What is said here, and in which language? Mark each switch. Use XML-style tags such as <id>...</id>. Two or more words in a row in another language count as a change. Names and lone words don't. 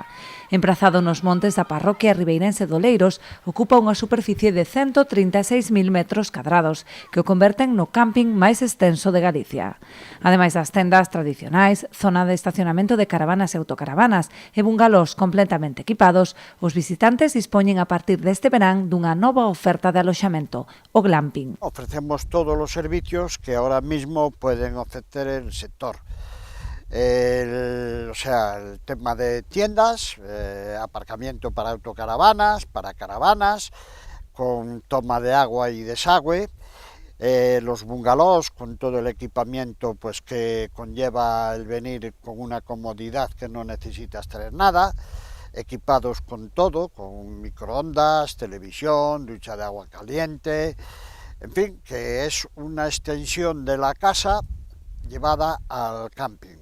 <gl>Emprazado nos montes da parroquia ribeirense de Oleiros, ocupa unha superficie de 136.000 metros cadrados, que o converten no camping máis extenso de Galicia. Ademais das tendas tradicionais, zona de estacionamento de caravanas e autocaravanas e bungalós completamente equipados, os visitantes dispoñen a partir deste verán dunha nova oferta de aloxamento, o glamping.</gl> <es>Ofrecemos todos los servicios que ahora mismo pueden ofrecer el sector. El tema de tiendas, aparcamiento para autocaravanas, para caravanas, con toma de agua y desagüe, los bungalows con todo el equipamiento pues que conlleva el venir con una comodidad que no necesitas traer nada, equipados con todo, con microondas, televisión, ducha de agua caliente, en fin, que es una extensión de la casa llevada al camping.</es>